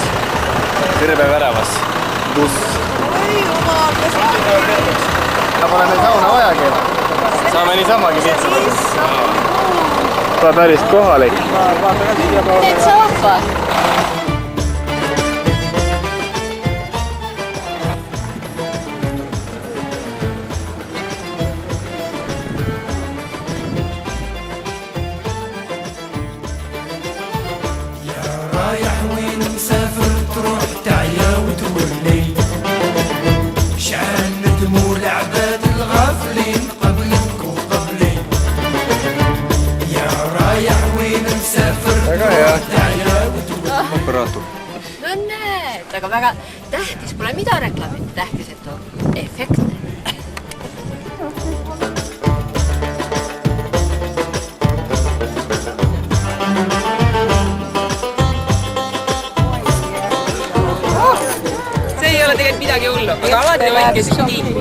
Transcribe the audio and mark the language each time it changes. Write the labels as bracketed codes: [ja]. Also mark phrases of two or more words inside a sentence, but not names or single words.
[et] Kõrbe väravas. Buss. Pole meil sauna vajagi. Saame niisamagi siit. Ta päris kohalik. Teed saapa. [ar] رايح وين مسافر تروح تعيا وتولي شعال ندموا العباد الغافلين قبلك وقبلي يا رايح وين مسافر تروح تعيا وتولي [et] No näed, aga väga tähtis pole mida reklaamida, tähtis, et on efektne. See ei ole tegelikult midagi hullu, aga alati hoidke siin kinni.